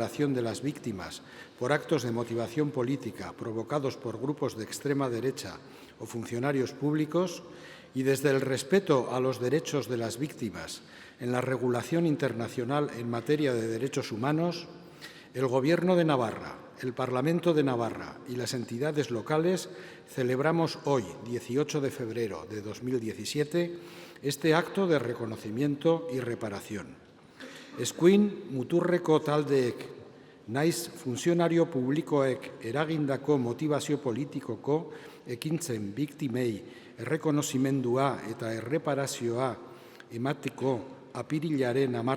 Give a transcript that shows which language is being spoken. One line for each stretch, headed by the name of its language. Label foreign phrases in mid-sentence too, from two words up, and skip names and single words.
Spanish: de las víctimas por actos de motivación política provocados por grupos de extrema derecha o funcionarios públicos y desde el respeto a los derechos de las víctimas en la regulación internacional en materia de derechos humanos, el Gobierno de Navarra, el Parlamento de Navarra y las entidades locales celebramos hoy, 18 de febrero de 2017, este acto de reconocimiento y reparación.
Basque: Eskuin muturreko taldeek, naiz funtzionario publikoek eragindako motivazio politikoko ekintzen biktimei errekonozimendua eta erreparazioa emateko apirilaren